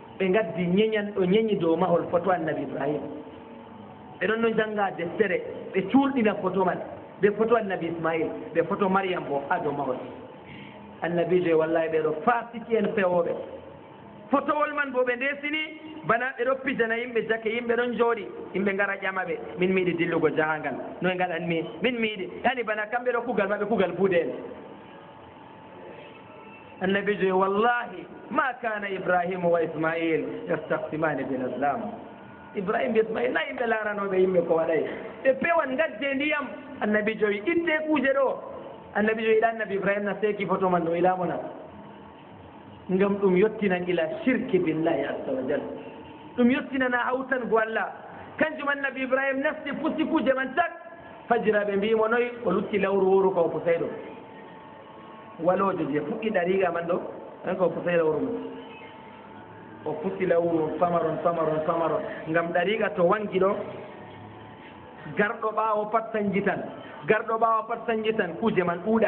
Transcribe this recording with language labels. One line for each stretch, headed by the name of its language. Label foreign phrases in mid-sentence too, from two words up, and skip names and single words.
Fula: ɓe gaddi ñeñi dow mahol photo annabi ibrahima ɓe ɗon no jannga deftere ɓe cuurɗina photo man ɓe photo annabi ismail ɓe photo mariam bo ha dow mahol annabijo e wallahi ɓeɗo fasiki en pewoɓe photowol man bo ɓe ndesini bana ɓe ɗo pijana yimɓe jake yimɓe ɗon jooɗi yimɓe ngara ƴama ɓe min mi yiɗi dillugo jahangal no e gaɗanmi min mi yiɗi yani bana kamɓe ɗo kugal maɓe kugal buude en annabijo e wallahi
Arabic: ma kana ibrahimu wa ismail yastahsimani bil islam
Fula: ibrahim be ismail na yimɓe laaranoɓe yimɓe ko waɗay ɓe pewan gadde ndiyam annabijo wi itte kuuje ɗo annabijo yiɗa annabi ibrahima na seeki photo man no ilamona ngam ɗum yottinan ila
Arabic: shirki billahi azza wa jal
Fula: ɗum yottinana hawtango allah kanjum annabi ibrahima nasti pusi kuuje man tak fajiraɓe mbimo noyi o lutti lawru wuro ko pusay ɗo walojo je fuɗɗi ɗariga man ɗo an ko pusay lawru mum o pusi lawru famaron ngam ɗariga to wangi ɗo garɗo ɓaawo pat sanjitan garɗo ɓaawo pat sanjitan kuuje man